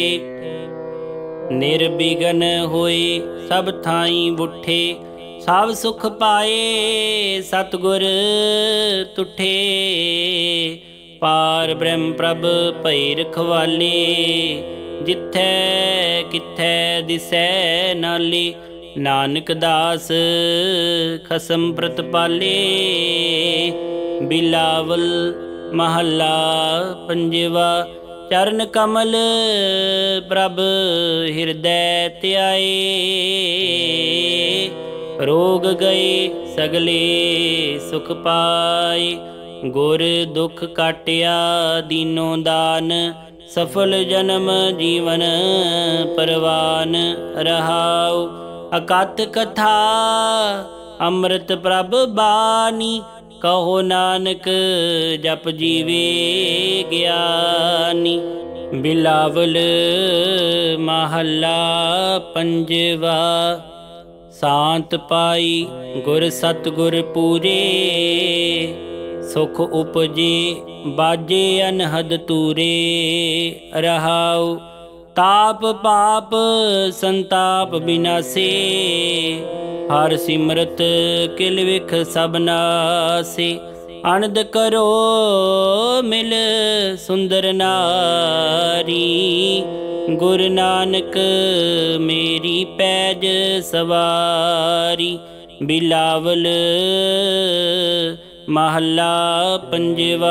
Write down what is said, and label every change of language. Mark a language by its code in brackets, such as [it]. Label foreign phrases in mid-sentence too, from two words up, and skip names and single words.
[pa] ਨਿਰਬਿਘਨ ਹੋਏ ਸਬ ਥਾਈ ਬੁਠੇ, ਸਬ ਸੁਖ ਪਾਏ ਸਤਗੁਰ ਤੁਠੇ। ਪਾਰ ਬ੍ਰਹਮ ਪ੍ਰਭ ਭਈ ਰਖਵਾਲੇ, ਜਿਥੈ ਕਿਥੈ ਦਿਸੈ ਨਾਲੇ। ਨਾਨਕ ਦਾਸ ਖਸਮ ਪ੍ਰਤਪਾਲੇ, ਬਿਲਾਵਲ ਮਹਲਾ ਪੰਜਵਾ। ਚਰਣ ਕਮਲ ਪ੍ਰਭ ਹ੍ਰਿਦਯ ਤ੍ਯਾਏ, ਰੋਗ ਗਏ ਸਗਲੇ ਸੁਖ ਪਾਏ। ਗੁਰ ਦੁਖ ਕਾਟਿਆ ਦੀਨੋ ਦਾਨ, ਸਫਲ ਜਨਮ ਜੀਵਨ ਪਰਵਾਨ। ਰਹਾਊ ਅਕਥ ਕਥਾ ਅੰਮ੍ਰਿਤ ਪ੍ਰਭ ਬਾਨੀ, ਕਹੋ ਨਾਨਕ ਜਪ ਜੀਵੇ ਗਿਆਨੀ। ਬਿਲਾਵਲ ਮਹਲਾ ਪੰਜਵਾ। ਸ਼ਾਂਤ ਪਾਈ ਗੁਰ ਸਤਗੁਰ ਪੂਰੇ, ਸੁਖ ਉਪਜੇ ਬਾਜੇ ਅਨਹਦ ਤੂਰੇ। ਰਹਾਊ ਤਾਪ ਪਾਪ ਸੰਤਾਪ ਬਿਨਾਸੇ, ਹਰ ਸਿਮਰਤ ਕਿਲ ਵਿਖ ਸਬ ਨਾਸੇ। ਅਨੰਦ ਕਰੋ ਮਿਲ ਸੁੰਦਰ ਨਾਰੀ। ਗੁਰੂ ਨਾਨਕ ਮੇਰੀ ਪੈਜ ਸਵਾਰੀ। ਬਿਲਾਵਲ ਮਹੱਲਾ ਪੰਜਵਾ।